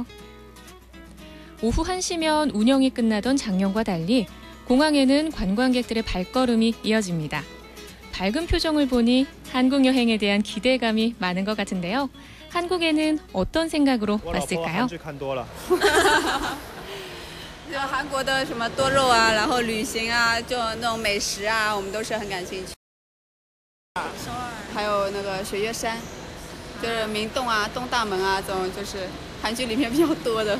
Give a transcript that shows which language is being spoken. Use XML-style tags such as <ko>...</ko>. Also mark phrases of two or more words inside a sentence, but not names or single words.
<ko>오후 1시면 운영이 끝나던 작년과 달리 공항에는 관광객들의 발걸음이 이어집니다. 밝은 표정을 보니 한국 여행에 대한 기대감이 많은 것 같은데요. 한국에는 어떤 생각으로 왔을까요?</ko> <zh>就韩国的什么多肉啊，然后旅行啊，就那种美食啊，我们都是很感兴趣。还有那个雪岳山，就是明洞啊、东大门啊，这种就是韩剧里面比较多的。</zh>